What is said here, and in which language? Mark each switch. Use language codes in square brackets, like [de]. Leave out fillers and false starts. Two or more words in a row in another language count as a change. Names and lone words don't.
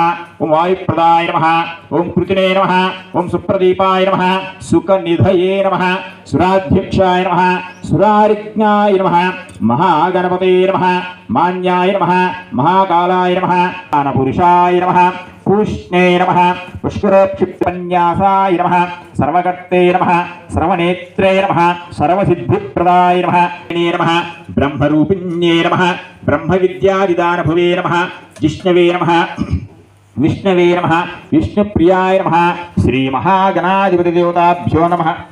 [sa] ఓం వాయుప్రదాయ నమః. ఓం కృతినే నమః. ఓం సుప్రదీపాయ నమః. సుఖనిధయే నమః. సురాధ్యక్షాయ నమః. సురారిజ్ఞాయ నమః. మహాగణపతే నమః. మాన్యాయ నమః. మహాకాలాయ నమః. పురుషాయ నమః. पूष्णे नमः पुष्करोक्षिप्तन्यासाय नमः सर्वकर्ते नमः सर्वनेत्रे नमः सर्वसिद्धिप्रदाय नमः ब्रह्मरूपिण्ये नमः ब्रह्मविद्यादिदानभुवे नमः जिष्णवे नमः विष्णवे नमः विष्णुप्रियाय नमः श्रीमहागणाधिपतिदेवताभ्यो नमः